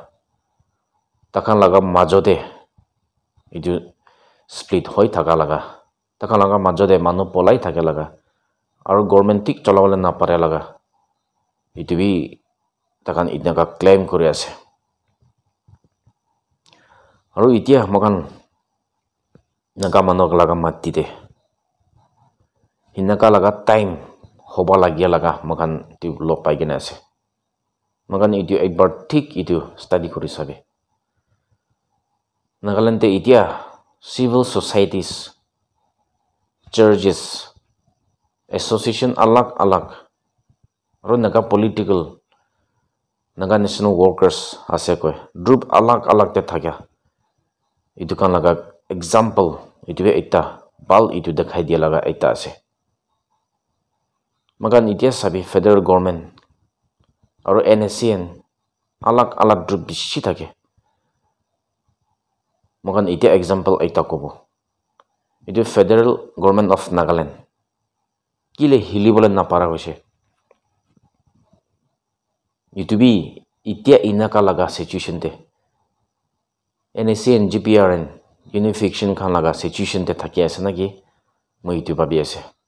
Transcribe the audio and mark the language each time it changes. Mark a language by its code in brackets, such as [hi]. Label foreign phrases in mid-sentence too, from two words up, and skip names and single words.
[nag] Takhan laga majode itu split hoi thaka laga. Takhan laga majode manu polai thake laga. Aru government tik cholawale na pare laga. Itu bi takhan inaka claim kore ase. Aru itia mokan naga manok laga matti de. Hinaka laga time hoba lagia laga mokan tu lo paigena ase. Makan itu ekbar tik itu study kuri sabe. Nagalante itia [en] civil societies, [nag] churches, association alag. Aru naga political, naga [en] national workers [nag] ase koi. Group alag te thakya. Itu kan laga example itu be ekta bal itu dekhai dia laga ekta ase. magan itia sabi [en] federal government [nag] aro NSCN alak group bishi thake magan itia example aita kobo itu [en] federal government of Nagaland [nag] kile hilibole napara hoise itu bi itia inaka laga situation te NSCN GPRN unification khan laga situation te thaki ase naki moi itu babi ase